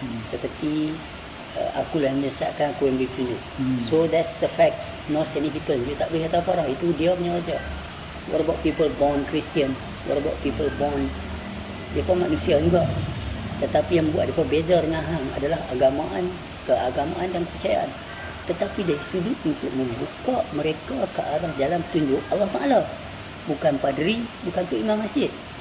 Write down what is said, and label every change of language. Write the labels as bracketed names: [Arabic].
[Malay] Seperti akulah yang menyesatkan, aku yang beri petunjuk. [English] So that's the facts, no significant. [Malay] Dia tak boleh kata apa dah, itu dia punya aja. [English] What about people born Christian? What about people born, [Malay] dia pun manusia juga, tetapi yang buat dia beza dengan hang adalah keagamaan dan kepercayaan. Tetapi dari sudut untuk membuka mereka ke arah jalan petunjuk Allah Ta'ala, bukan padri, bukan tu imam masjid.